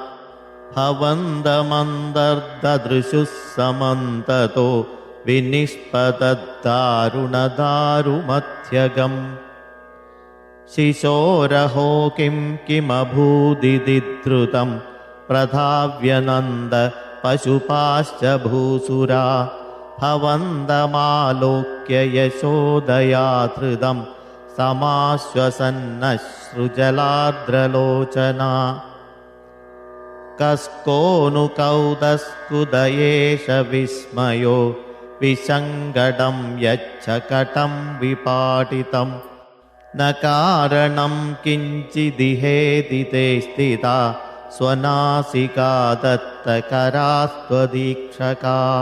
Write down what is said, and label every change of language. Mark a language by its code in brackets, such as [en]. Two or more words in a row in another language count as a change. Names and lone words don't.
[sa] ഭവന്തമന്തർദൃശുഃ സമന്തതോ വിനിഷ്പതദ്ദാരുണദാരുമധ്യഗം ശിശോരഹോ കിം കിമഭൂദിദ്രുതം പ്രധാവ്യനന്ദ പശുപാശ്ച ഭൂസുരാ भवन्तमालोक्य यशोदया धृतं समाश्वसन्नश्रुजलार्द्रलोचना कस्कोऽनुकौतस्कुदयेष विस्मयो विसङ्गडं यच्छकटं विपाटितं न कारणं किञ्चिदिहेति ते स्थिता स्वनासिका दत्तकरास्त्वदीक्षका